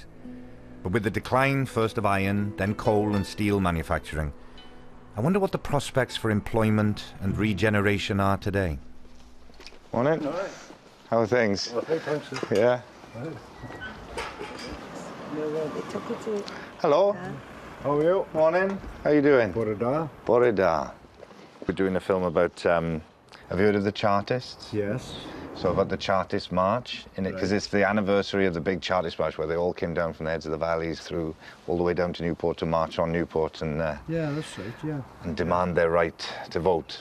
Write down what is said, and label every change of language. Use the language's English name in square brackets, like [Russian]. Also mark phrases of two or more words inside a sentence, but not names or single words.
[English] But with the decline first of iron, then coal and steel manufacturing, I wonder what the prospects for employment and regeneration are today. Morning. All right. How are things? Okay, thanks. Yeah. Hello. How are you? Morning. How are you doing? [Welsh] Bore da. Bore da. [English] We're doing a film about, have you heard of the Chartists? Yes. So about the Chartist March, because it's the anniversary of the big Chartist March where they all came down from the heads of the valleys through all the way down to Newport to march on Newport and yeah, that's right, yeah. And demand their right to vote.